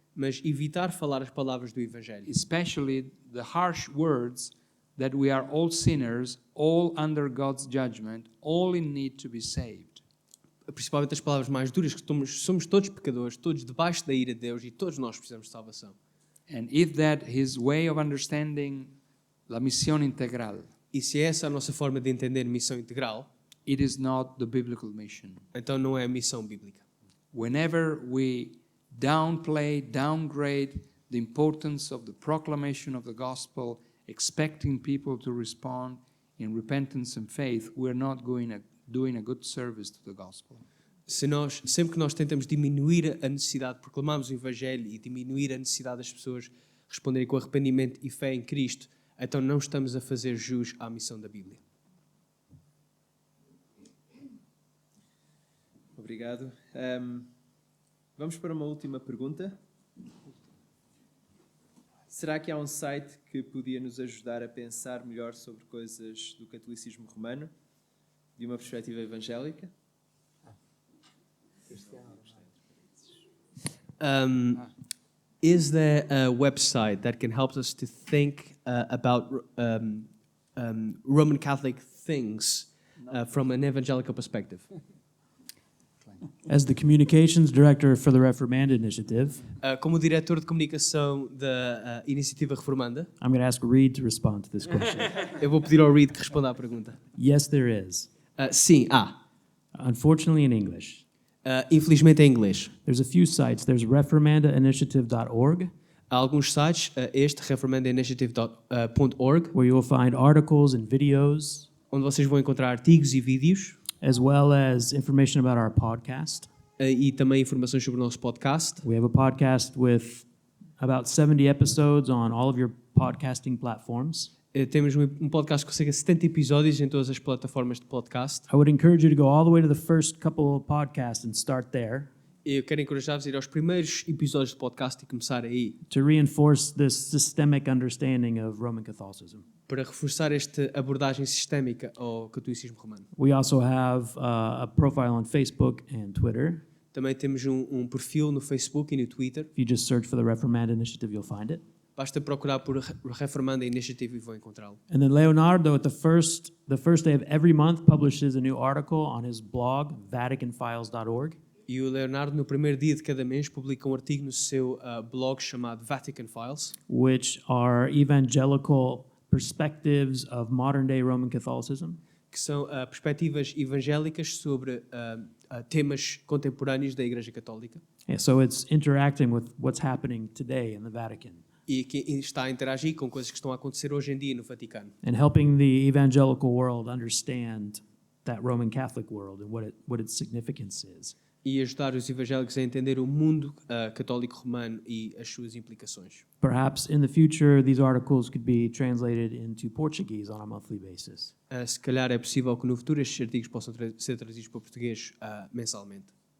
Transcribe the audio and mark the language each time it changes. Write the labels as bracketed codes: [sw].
[pt] mas evitar falar as palavras do Evangelho, [en] especially the harsh words that we are all sinners, all under God's judgment, all in need to be saved. [pt] principalmente as palavras mais duras, que somos todos pecadores, todos debaixo da ira de Deus e todos nós precisamos de salvação. [en] And if that his way of understanding la misión integral, [pt] E se essa é a nossa forma de entender missão integral, [en] it is not the biblical mission. [pt] então não é a missão bíblica. [en] Whenever we downplay, downgrade the importance of the proclamation of the gospel, expecting people to respond in repentance and faith, we're not doing a good service to the gospel. [pt] Sempre que nós tentamos diminuir a necessidade de proclamarmos o Evangelho e diminuir a necessidade das pessoas responderem com arrependimento e fé em Cristo, então não estamos a fazer jus à missão da Bíblia. Obrigado. Vamos para uma última pergunta. Será que há um site que podia nos ajudar a pensar melhor sobre coisas do catolicismo romano, de uma perspectiva evangélica? [en] Is there a website that can help us to think about Roman Catholic things from an evangelical perspective? As the communications director for the Reformanda Initiative, [pt] Como diretor de comunicação da Iniciativa Reformanda, [en] I'm going to ask Reed to respond to this question. [pt] eu vou pedir ao Reed que responda à pergunta. [en] Yes, there is. [pt] Sim, há. [en] Unfortunately, in English. [pt] Infelizmente em inglês. [en] There's a few sites. There's reformandainitiative.org, [pt] Há alguns sites, reformandainitiative.org, [en] where you will find articles and videos, [pt] onde vocês vão encontrar artigos e vídeos [en] as well as information about our podcast. [pt] e também informações sobre o nosso podcast. [en] We have a podcast with about 70 episodes on all of your podcasting platforms. [pt] Temos um podcast com cerca de 70 episódios em todas as plataformas de podcast. [en] I would encourage you to go all the way to the first couple of podcasts and start there [pt] Eu quero encorajar-vos a ir aos primeiros episódios de podcast e começar aí, [en] to reinforce this systemic understanding of Roman Catholicism. [pt] para reforçar esta abordagem sistémica ao catolicismo romano. [en] We also have a profile on Facebook and Twitter. [pt] Também temos um perfil no Facebook e no Twitter. [en] If you just search for the Reformanda Initiative, you'll find it. [pt] Basta procurar por Reformanda Initiative e vão encontrá-lo. [en] And then Leonardo, at the first day of every month, publishes a new article on his blog, VaticanFiles.org. [pt] E o Leonardo, no primeiro dia de cada mês, publica um artigo no seu blog chamado Vatican Files, [en] which are evangelical perspectives of modern day Roman Catholicism. [pt] que são perspectivas evangélicas sobre temas contemporâneos da Igreja Católica. [en] Yeah, so it's interacting with what's happening today in the Vatican [pt] E que está a interagir com coisas que estão a acontecer hoje em dia no Vaticano. [en] and helping the evangelical world understand that Roman Catholic world and what its significance is. [pt] E ajudar os evangélicos a entender o mundo católico romano e as suas implicações. [en] Perhaps in the future, these articles could be translated into Portuguese on a monthly basis. [pt] Se calhar é possível que no futuro estes artigos possam ser traduzidos para o português mensalmente.